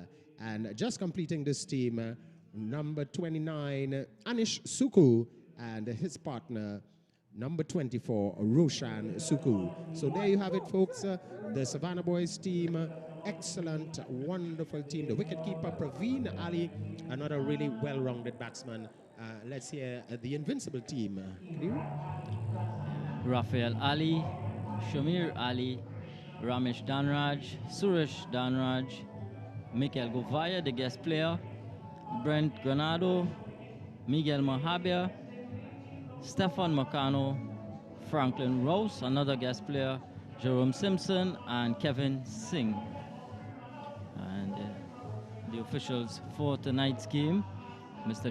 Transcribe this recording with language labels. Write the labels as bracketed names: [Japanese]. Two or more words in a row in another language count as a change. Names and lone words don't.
[English] And just completing this team, number 29, Anish Suku, and his partner, number 24, Roshan Suku. So there you have it, folks. The Savannah Boys team, excellent, wonderful team. The wicketkeeper, Praveen Ali, another really well-rounded batsman. Let's hear the Invincible team. Rafael Ali, Shamir Ali, Ramesh Danraj, Suresh Danraj, Mikael Govaya, the guest player, Brent Granado, Miguel Mahabia, Stefan Macano, Franklin Rose, another guest player, Jerome Simpson, and Kevin Singh. And the officials for tonight's game, Mr.